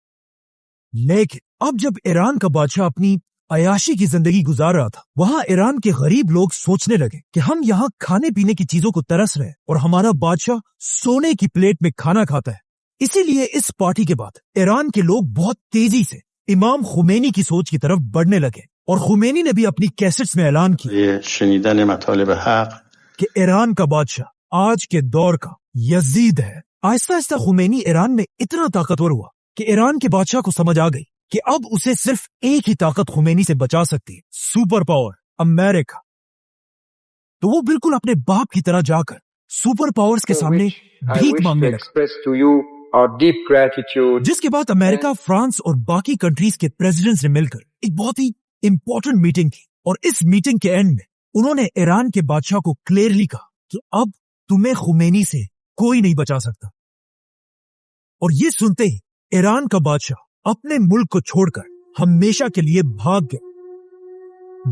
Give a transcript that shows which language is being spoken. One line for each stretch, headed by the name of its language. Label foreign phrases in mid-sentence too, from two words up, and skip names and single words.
Hindi: लेकिन अब जब ईरान का बादशाह अपनी अयाशी की जिंदगी गुजार रहा था, वहां ईरान के गरीब लोग सोचने लगे कि हम यहाँ खाने पीने की चीजों को तरस रहे हैं और हमारा बादशाह सोने की प्लेट में खाना खाता है। इसीलिए इस पार्टी के बाद ईरान के लोग बहुत तेजी से इमाम खुमैनी की सोच की तरफ बढ़ने लगे और खुमैनी ने भी अपनी कैसेट्स में ऐलान किया
Persian: شنیدن مطالب حق
Hindi: कि ईरान का बादशाह आज के दौर का यजीद है। आहिस्ता आहिस्ता खुमैनी ईरान में इतना ताकतवर हुआ कि ईरान के बादशाह को समझ आ गई कि अब उसे सिर्फ एक ही ताकत खुमैनी से बचा सकती है,
English: super power
Hindi: अमेरिका। तो वो बिल्कुल अपने बाप की तरह जाकर
English: super powers
Hindi: के सामने
English: I
Hindi: भीख
English: wish to
Hindi: मांगने लगा,
English: express to you our deep gratitude.
Hindi: जिसके बाद अमेरिका, फ्रांस और बाकी कंट्रीज के प्रेसिडेंट्स ने मिलकर एक बहुत ही
English: important meeting
Hindi: की और इस मीटिंग के एंड में उन्होंने ईरान के बादशाह को क्लियरली कहा कि अब तुम्हें खुमैनी से कोई नहीं बचा सकता। और ये सुनते ही ईरान का बादशाह अपने मुल्क को छोड़कर हमेशा के लिए भाग गया।